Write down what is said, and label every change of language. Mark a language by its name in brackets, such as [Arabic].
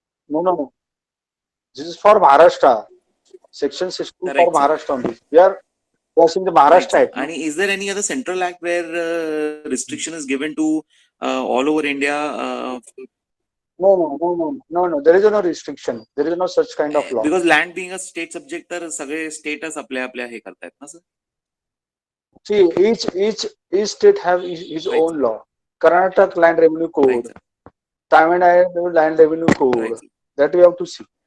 [English] No no no, this is for Maharashtra, section 62 for Maharashtra only. We are in the Maharashtra act. आणि is there any other central act where restriction is given to all over India? No, there is no restriction. There is no such kind of law. Because land being a state subject, [Marathi] तर सगळे स्टेटच आपल्या हे करतायत ना sir. [English] See, each state have his Right, own sir. law. Karnataka Land Revenue Code, Right, sir. Tamil Nadu Land Revenue Code, Right, sir. that we have to see.